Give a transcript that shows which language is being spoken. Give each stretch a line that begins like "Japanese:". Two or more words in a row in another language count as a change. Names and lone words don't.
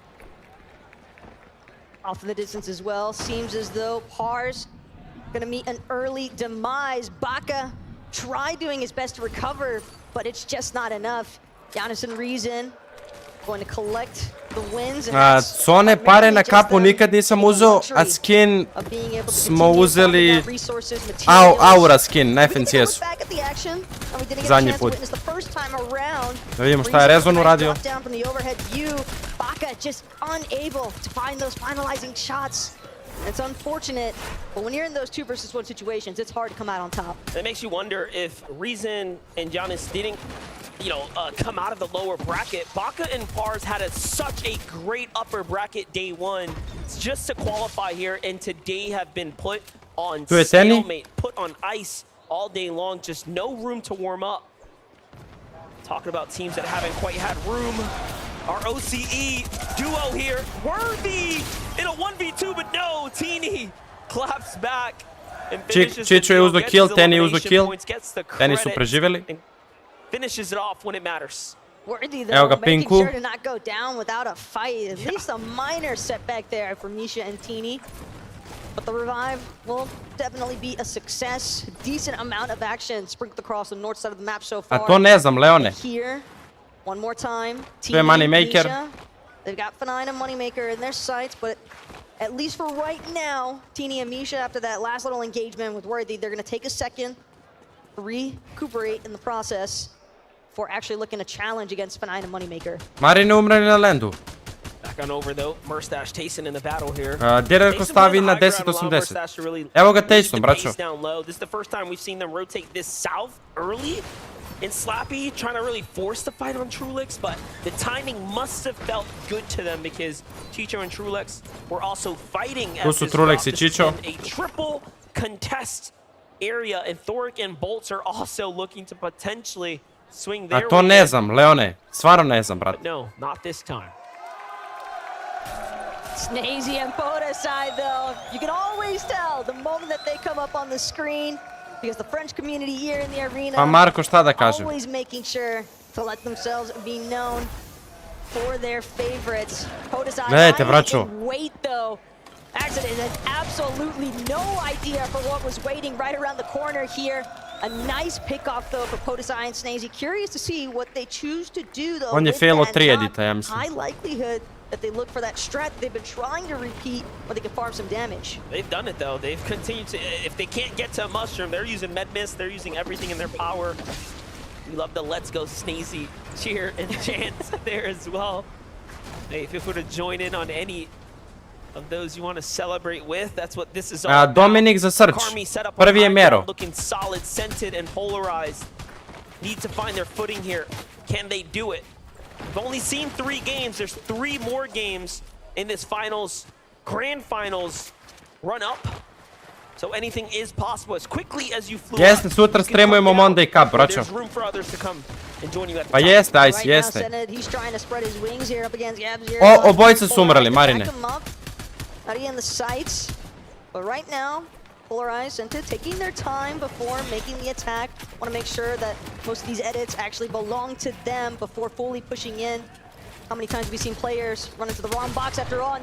English: off in the distance as well. Seems as though Pars gonna meet an early demise. Baka tried doing his best to recover, but it's just not enough. Giannis and Reason going to collect the wins.
Serbian: Cone pare na kapu nikad nisam uzeo, a skin smo uzeli Aura skin na FNCS-u. Zadnji put. Da vidimo šta je Rezon uradio.
English: Baka just unable to find those finalizing shots. It's unfortunate, but when you're in those 2 versus 1 situations, it's hard to come out on top. It makes you wonder if Reason and Giannis didn't, come out of the lower bracket. Baka and Pars had such a great upper bracket day 1 just to qualify here, and today have been put on stalemate, put on ice all day long. Just no room to warm up. Talking about teams that haven't quite had room. Our OCE duo here, Worthy in a 1v2, but no, Teeny claps back and finishes
Serbian: Čičo je uzdo kill, Teni je uzdo kill. Teni su preživjeli.
English: Finishes it off when it matters. Worthy though, making sure to not go down without a fight. At least a minor setback there for Misha and Teeny. But the revive will definitely be a success. Decent amount of action sprinkled across the north side of the map so far.
Serbian: A to ne znam, Leone.
English: Here, one more time.
Serbian: To je Moneymaker.
English: They've got Fanine and Moneymaker in their sights, but at least for right now, Teeny and Misha, after that last little engagement with Worthy, they're going to take a second to recuperate in the process for actually looking to challenge against Fanine and Moneymaker.
Serbian: Marine umreli na landu.
English: Back on over though, Murstache Tayson in the battle here.
Serbian: Direktno stavi na 10-80. Evo ga Tayson, braćo.
English: This is the first time we've seen them rotate this south early. And Slappy trying to really force the fight on Trulix, but the timing must have felt good to them because Chicho and Trulix were also fighting as this
Serbian: Trulix i Chicho.
English: A triple contest area, and Thoric and Bolts are also looking to potentially swing their
Serbian: A to ne znam, Leone. Stvarno ne znam, brat.
English: But no, not this time. Snazy and Poda side though, you can always tell the moment that they come up on the screen, because the French community here in the arena
Serbian: Pa Marko, šta da kažem?
English: always making sure to let themselves be known for their favorites. Poda's
Serbian: Gledajte, braćo.
English: wait though. Accident had absolutely no idea for what was waiting right around the corner here. A nice pick-off though for Podesai and Snazy. Curious to see what they choose to do though.
Serbian: On je failo 3 edita, ja mislim.
English: High likelihood that they look for that strat they've been trying to repeat where they can farm some damage. They've done it though. They've continued to, if they can't get to a mushroom, they're using med mist, they're using everything in their power. We love the let's go Snazy cheer and chant there as well. Hey, if you were to join in on any of those you want to celebrate with, that's what this is all about.
Serbian: Dominik za srč. Prvi je Mero.
English: Looking solid, scented and polarized. Need to find their footing here. Can they do it? We've only seen 3 games. There's 3 more games in this finals, grand finals run up. So anything is possible as quickly as you flew.
Serbian: Jeste, sutra streamujemo Monday Cup, braćo.
English: There's room for others to come and join you at the
Serbian: Pa
English: top.
Serbian: jeste, Ice, jeste.
English: He's trying to spread his wings here up against Gabs.
Serbian: Obojica su umreli, Marine.
English: Not in the sights, but right now, Polarized and taking their time before making the attack. Want to make sure that most of these edits actually belong to them before fully pushing in. How many times have we seen players run into the wrong box after all?